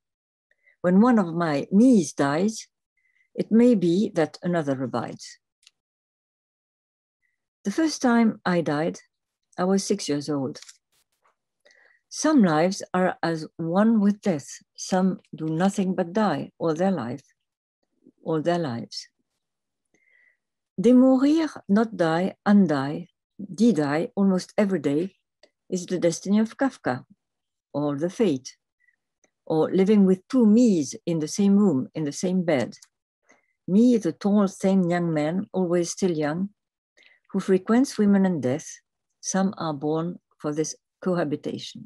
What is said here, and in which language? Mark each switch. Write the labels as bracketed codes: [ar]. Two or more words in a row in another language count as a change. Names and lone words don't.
[en] When one of my me's dies, it may be that another abides. The first time I died, I was 6 years old. Some lives are as one with death. Some do nothing but die all their lives. [fr] De mourir, [en] not die, undie, die almost every day is the destiny of Kafka, or the fate, or living with two me's in the same room, in the same bed. Me, the tall, thin young man, always still young, who frequents women and death. Some are born for this cohabitation.